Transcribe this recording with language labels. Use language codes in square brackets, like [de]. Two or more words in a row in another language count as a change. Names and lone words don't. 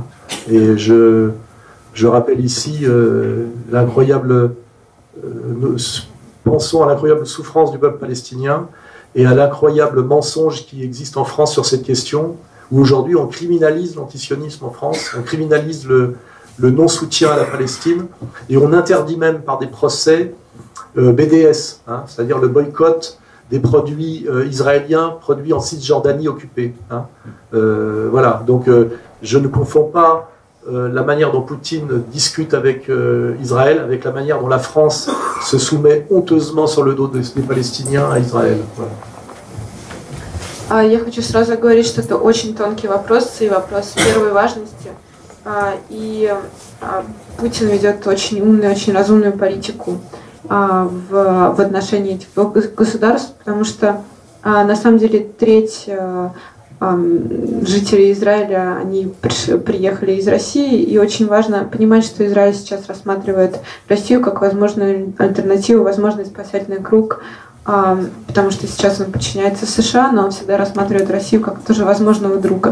[fr] Et je rappelle ici pensons à l'incroyable souffrance du peuple palestinien et à l'incroyable mensonge qui existe en France sur cette question, où aujourd'hui on criminalise l'antisionisme en France, on criminalise le non-soutien à la Palestine, et on interdit même par des procès BDS, hein, c'est-à-dire le boycott des produits israéliens produits en Cisjordanie occupée. Hein. Voilà, donc je ne confonds pas la manière dont Poutine discute avec Israël avec la manière dont la France se soumet honteusement sur le dos des Palestiniens à Израиль. Voilà. [ru] Я хочу сразу говорить, что это очень тонкий вопрос и вопрос первой важности. И Путин ведет очень умную, очень разумную политику в отношении этих двух государств, потому что на самом деле треть жителей Израиля, они приехали из России, и очень важно понимать, что Израиль сейчас рассматривает Россию как возможную альтернативу, возможный спасательный круг, потому что сейчас он подчиняется США, но он всегда рассматривает Россию как тоже возможного друга.